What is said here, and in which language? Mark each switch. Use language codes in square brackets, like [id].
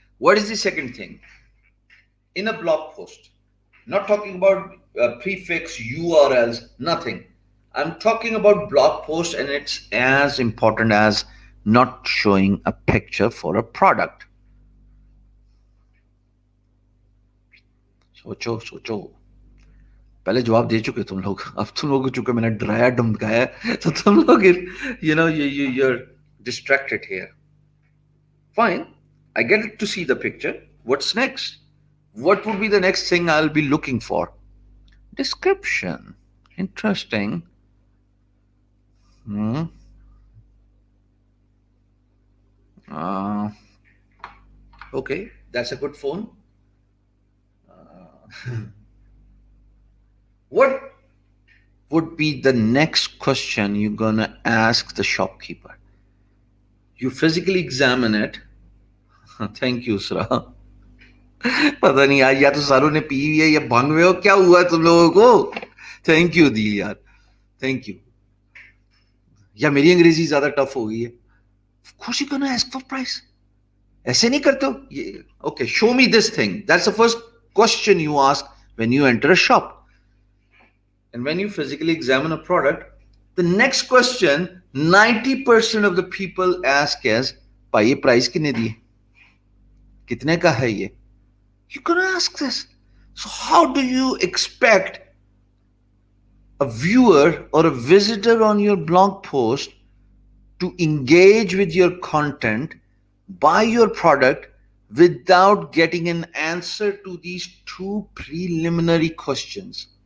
[en] What is the second thing? In a blog post, not talking about prefix, URLs, nothing. I'm talking about blog post, and it's as important as not showing a picture for a product. [hi] सोचो सोचो पहले जवाब दे चुके तुम लोग अब तुम लोग चूंकि मैंने डराया धमकाया तो तुम लोग [en] you're distracted here. Fine, I get to see the picture. What's next? What would be the next thing I'll be looking for? Description. Interesting. Uh, okay, that's a good phone. What would be the next question you're gonna ask the shopkeeper? You physically examine it. Thank you, Sra. [hi] पता नहीं यार, या तो सारों ने P हुई है या भंग हुए हो, क्या हुआ तुम लोगों को? थैंक यू दी यार, थैंक यू. या मेरी अंग्रेजी ज्यादा टफ हो गई है? खुशी को ना आस्क फॉर प्राइस. ऐसे नहीं करते हो ये? [en] Okay, show me this thing. That's the first question you ask when you enter a shop. And when you physically examine a product, the next question 90% of the people ask is, [hi] भाई ये price कितने दिए, कितने का है ये? [en] You're gonna ask this. So how do you expect a viewer or a visitor on your blog post to engage with your content, buy your product without getting an answer to these two preliminary questions?